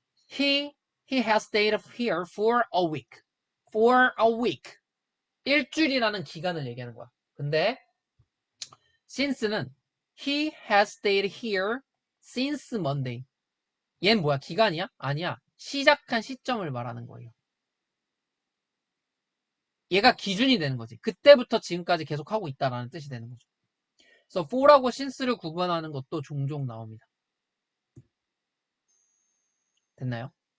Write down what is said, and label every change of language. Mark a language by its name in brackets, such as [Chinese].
[English] He, he has stayed here for a week. For a week. [Korean] 일주일이라는 기간을 얘기하는 거야. 근데 [English] since는 he has stayed here since Monday. [Korean] 얘는 뭐야? 기간이야? 아니야. 시작한 시점을 말하는 거예요. 얘가 기준이 되는 거지. 그때부터 지금까지 계속 하고 있다라는 뜻이 되는 거죠. 그래서 for하고 since를 구분하는 것도 종종 나옵니다. 됐나요?